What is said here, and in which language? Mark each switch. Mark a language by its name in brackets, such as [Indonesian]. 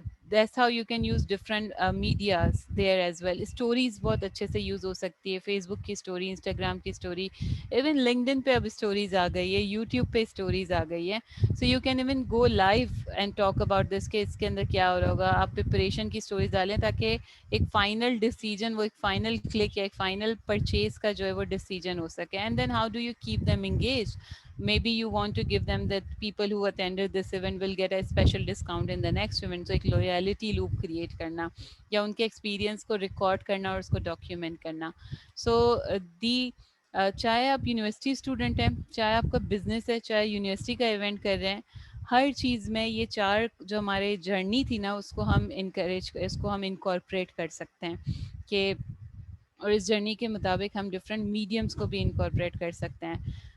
[English] that's how you can use different medias there as well. [Hindi] Stories बहुत अच्छे से use हो सकती है, Facebook की story, Instagram की story, even LinkedIn पे अब stories आ गई है, YouTube पे stories आ गई है, [English] so you can even go live and talk about this [Hindi] कि इसके अंदर क्या हो रहा होगा. आप preparation की stories डालें ताकि एक final decision, वो एक final click या एक final purchase का जो है वो decision हो सके. [English] And then how do you keep them engaged? Maybe you want to give them that people who attended this event will get a special discount in the next event. [Hindi] So एक loyalty loop create करना या उनके experience को record करना और उसको document करना. So चाहे आप यूनिवर्सिटी स्टूडेंट हैं, चाहे आपका बिजनेस है, चाहे यूनिवर्सिटी का इवेंट कर रहे हैं, हर चीज़ में ये 4 जो हमारे जर्नी थी ना, उसको हम इसको हम इनकॉर्पोरेट कर सकते हैं कि, और इस जर्नी के मुताबिक हम डिफरेंट मीडियम्स को भी इनकॉर्पोरेट कर सकते हैं.